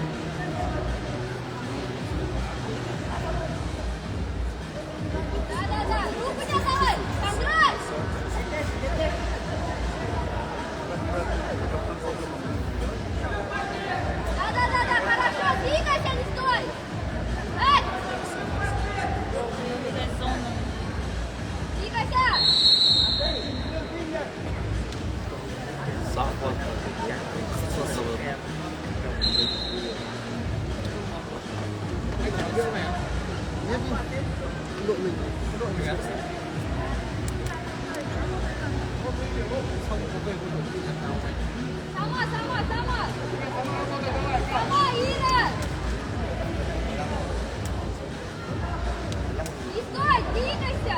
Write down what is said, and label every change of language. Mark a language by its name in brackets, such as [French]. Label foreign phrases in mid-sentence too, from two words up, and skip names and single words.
[Russian] Да, руку не давай! Контроль! Да, хорошо! Двигайся, не стой! Эй! Двигайся! [Turkish] Sağ kol. Kısa salı. [Russian] Сама! Сама, Ира! Не стой, двигайся!